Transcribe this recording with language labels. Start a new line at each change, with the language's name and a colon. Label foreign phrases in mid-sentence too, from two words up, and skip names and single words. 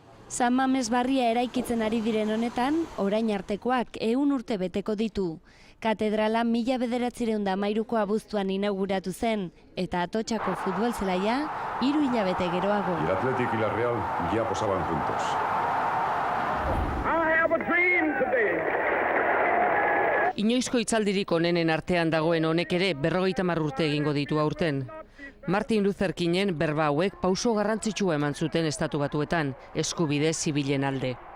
Basque: San Mames barria eraikitzen ari diren honetan, orain artekoak 100 urte beteko ditu. Katedrala 1913ko abuztuan inauguratu zen, eta Atotxako futbol zelaia 3 hilabete geroago.
Spanish: El Athletic y la Real ya posaban juntos.
Basque: Inoizko hitzaldirik onenen artean dagoen honek ere 50 urte egingo ditu aurten. Martin Luther Kingen berba hauek pauso garrantzitsua eman zuten Estatu Batuetan, eskubide zibilen alde.